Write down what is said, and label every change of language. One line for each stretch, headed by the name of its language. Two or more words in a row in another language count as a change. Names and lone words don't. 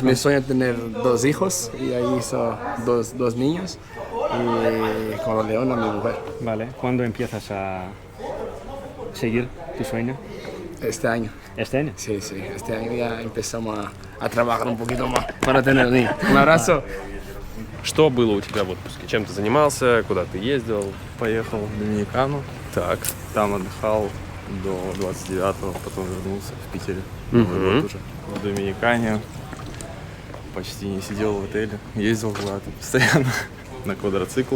Spanish: es mi sueño tener 2 hijos y ahí hizo dos niños y con la leona mi mujer. Vale, ¿cuándo empiezas a seguir tu sueño? Este año. ¿Este año? Sí, este año ya empezamos a trabajar un poquito más para tener niños. Un abrazo.
Russian: Что было у тебя в отпуске? Чем ты занимался? Куда ты ездил? Поехал в Доминикану, Так. там отдыхал до 29-го, потом вернулся в Питере. Мгм. Новый год уже. В Доминикане почти не сидел в отеле, ездил куда-то постоянно на квадроциклах,